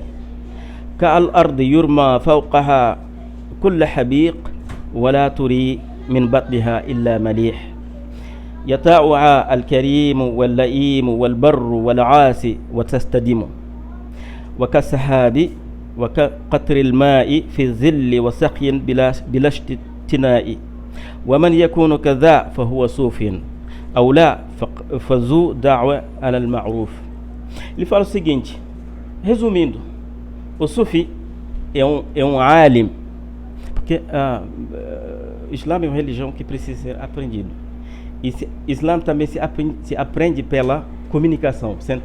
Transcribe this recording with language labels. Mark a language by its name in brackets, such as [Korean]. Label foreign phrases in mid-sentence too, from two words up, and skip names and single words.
[Arabic] كالأرض يرمى فوقها كل حبيق ولا تري من بطنها إلا مليح يطاوع الكريم واللئيم والبر والعاصي وتستدم وكالسحاب وكقطر الماء في الظل وسقي بلا اشتناء ومن يكون كذا فهو صوف أو لا فذو دعوة على المعروف. [Portuguese] Ele fala o seguinte, resumindo: o sufi é um alim, porque o Islã é uma religião que precisa ser aprendido, e Islã também se aprende pela comunicação, sentado.